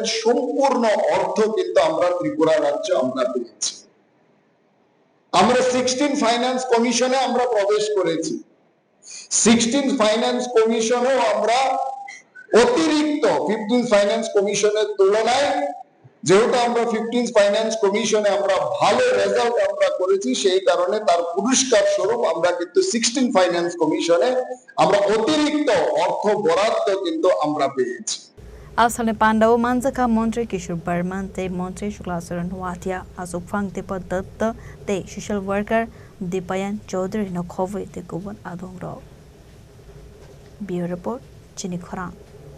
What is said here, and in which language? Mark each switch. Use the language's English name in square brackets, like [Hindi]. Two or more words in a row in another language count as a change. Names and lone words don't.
[Bangla] সম্পূর্ণ অর্থ কিন্তু আমরা ত্রিপুরা রাজ্য আমরা পেয়েছি আমরা 16th [English] finance commission [Bangla] আমরা প্রবেশ করেছি 16th [English] finance commission [Bangla] আমরা অতিরিক্ত 15th [English] finance commission [Bangla] তুলনায় যেহেতু আমরা 15th [English] finance commission [Bangla] আমরা ভালো রেজাল্ট আমরা করেছি সেই কারণে তার পুরস্কার স্বরূপ আমরা কিন্তু 16th [English] finance commission [Bangla] আমরা অতিরিক্ত অর্থ বরাদ্দ কিন্তু আমরা পেয়েছি [Kok Borok] Asale Pandao Manjaka Montre Kishur Bermante Montre Shulasron Watia Asupfang Depodatta de [English] social worker [Kok Borok] Dipayan Chaudhary no Khove de Kuban Adongro [English] Bureau Report [Kok Borok] Chini Khorang